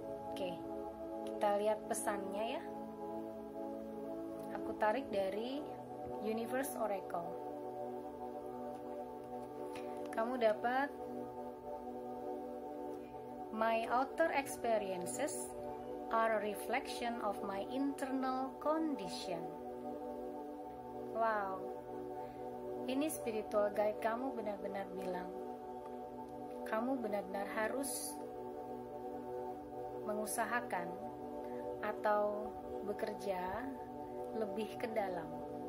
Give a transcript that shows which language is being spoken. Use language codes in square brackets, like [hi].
[id] Oke, kita lihat pesannya ya. Aku tarik dari Universe Oracle. Kamu dapat, [en] my outer experiences are a reflection of my internal condition. [id] Wow, ini spiritual guide kamu benar-benar bilang kamu benar-benar harus mengusahakan atau bekerja lebih ke dalam.